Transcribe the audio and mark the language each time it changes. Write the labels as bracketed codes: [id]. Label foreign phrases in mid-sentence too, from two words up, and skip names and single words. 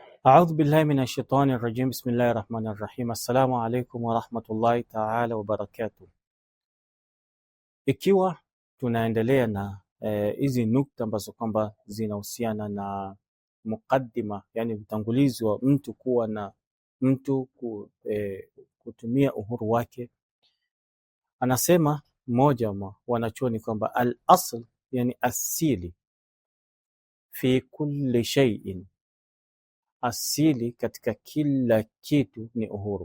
[ar] أعوذ بالله من الشيطان الرجيم. بسم الله الرحمن الرحيم. السلام عليكم ورحمة الله تعالى وبركاته. [sw] Ikiwa tunaendelea na hizi nukta ambazo kwamba zinahusiana na mukaddima, yani utangulizi wa mtu kuwa na mtu kutumia uhuru wake, anasema mmoja wa wanachuoni kwamba al-asl, yani asili, [ar] في كل شيء, [sw] asili katika kila kitu ni uhuru.